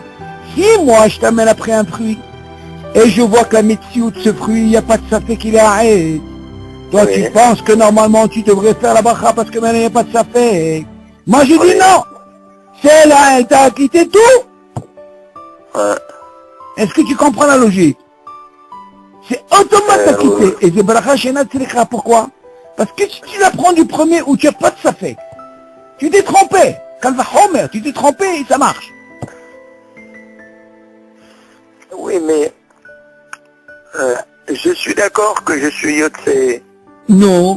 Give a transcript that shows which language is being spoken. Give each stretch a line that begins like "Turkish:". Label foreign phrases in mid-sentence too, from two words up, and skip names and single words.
French: Si moi je t'amène après un fruit, et je vois que la médecine de ce fruit, il n'y a pas de safek qu'il est à Etz. Toi tu penses que normalement tu devrais faire la bracha parce que maintenant il n'y a pas de safek. Moi je dis non. Celle-là, elle t'a quitté tout. Est-ce que tu comprends la logique? C'est automatique. Et c'est
Hebrew: ברכה שאינה צריכה.
French: Pourquoi? Parce que si tu la prends du premier où tu n'as pas de safek, tu t'es trompé.
Hebrew: קל וחומר,
French: tu t'es trompé et ça marche. Oui, mais je suis d'accord que je suis Yotse. Non.